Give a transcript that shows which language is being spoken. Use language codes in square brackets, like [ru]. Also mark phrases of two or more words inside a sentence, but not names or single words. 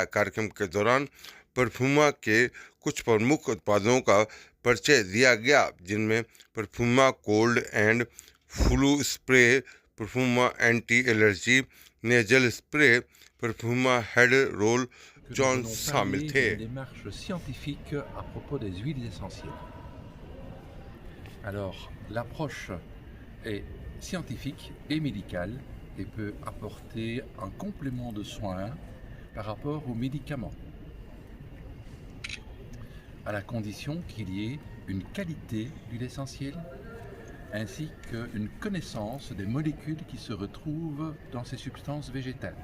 [hi] कार्यक्रम के दौरान परफ्यूमा के कुछ प्रमुख उत्पादों का परिचय दिया गया, जिनमें परफ्यूमा कोल्ड एंड फ्लू स्प्रे, परफ्यूमा एंटी एलर्जी नेजल स्प्रे, परफ्यूमा हेड रोल जॉन शामिल थे। [fr] Démarche scientifique à propos des huiles essentielles. Alors, l'approche est scientifique et médicale et peut apporter un complément de soins par rapport aux médicaments, à la condition qu'il y ait une qualité d'huile essentielle ainsi qu'une connaissance des molécules qui se retrouvent dans ces substances végétales.